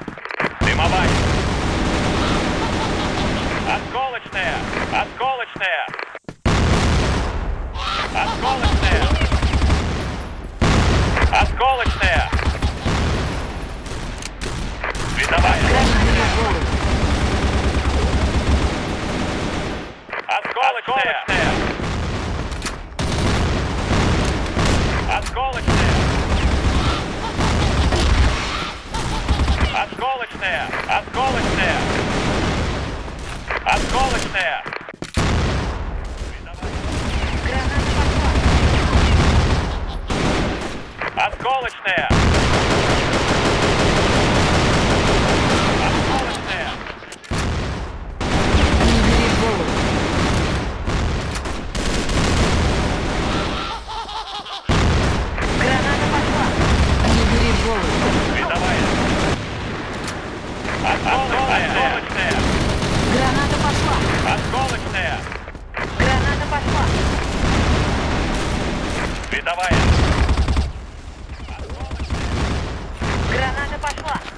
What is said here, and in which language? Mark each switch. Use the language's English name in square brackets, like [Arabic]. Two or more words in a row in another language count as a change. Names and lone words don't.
[Russian] Дымовая. Осколочная. Осколочная. Осколочная. Осколочная. Видовая. Не бери в голову. Осколочная. Осколочная. Осколочная. Осколочная. Осколочная. Граната пошла. Осколочная. Осколочная. Не бери в голову. Граната пошла. Не бери в голову. Видовая. Осколочная. Граната пошла. Осколочная. Граната пошла. Видовая. Граната пошла.